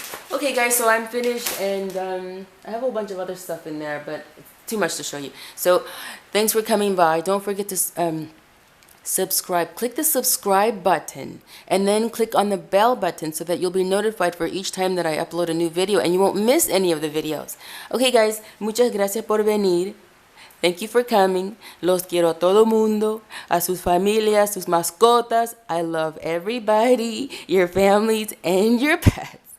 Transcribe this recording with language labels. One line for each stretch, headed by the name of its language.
English: Okay guys, so I'm finished, and I have a whole bunch of other stuff in there, but it's too much to show you. So thanks for coming by. Don't forget to subscribe. Click the subscribe button, and then click on the bell button so that you'll be notified for each time that I upload a new video, and you won't miss any of the videos. Okay guys,
Spanish: muchas gracias por venir.
English: Thank you for coming.
Spanish: Los quiero a todo mundo, a sus familias, sus mascotas.
English: I love everybody, your families, and your pets.